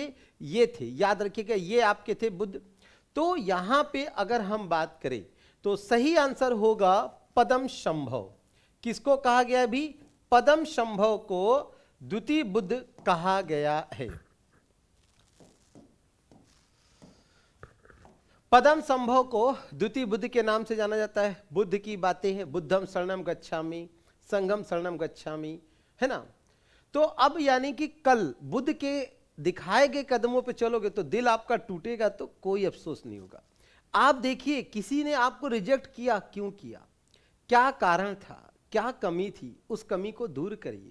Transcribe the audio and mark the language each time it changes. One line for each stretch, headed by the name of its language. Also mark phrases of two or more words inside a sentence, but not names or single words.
Hindi: ये थे, याद रखिएगा, ये आपके थे बुद्ध। तो यहां पे अगर हम बात करें तो सही आंसर होगा पदम संभव। किसको कहा गया भी? पदम संभव को द्वितीय बुद्ध कहा गया है। पदम संभव को द्वितीय बुद्ध के नाम से जाना जाता है। बुद्ध की बातें हैं,
Pali: बुद्धम शरणम गच्छामि, संघम शरणम गच्छामि,
Hindi: है ना। तो अब यानी कि कल बुद्ध के दिखाए गए कदमों पे चलोगे तो दिल आपका टूटेगा तो कोई अफसोस नहीं होगा। आप देखिए, किसी ने आपको रिजेक्ट किया, क्यों किया, क्या कारण था, क्या कमी थी, उस कमी को दूर करिए।